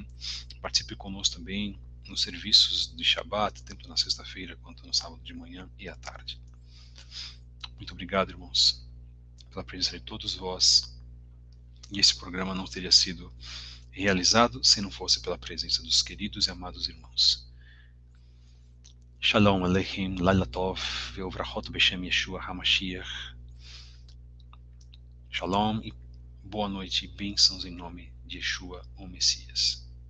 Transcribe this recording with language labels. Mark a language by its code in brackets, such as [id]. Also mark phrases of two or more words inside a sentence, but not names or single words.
[pt] Participe conosco também nos serviços de Shabbat, tanto na sexta-feira quanto no sábado de manhã e à tarde. Muito obrigado, irmãos, pela presença de todos vós, e esse programa não teria sido realizado se não fosse pela presença dos queridos e amados irmãos. [he] שלום עליכם, לילה טוב, וברכות בשם ישוע המשיח. [pt] Shalom e boa noite e bênçãos em nome de Yeshua, o Messias.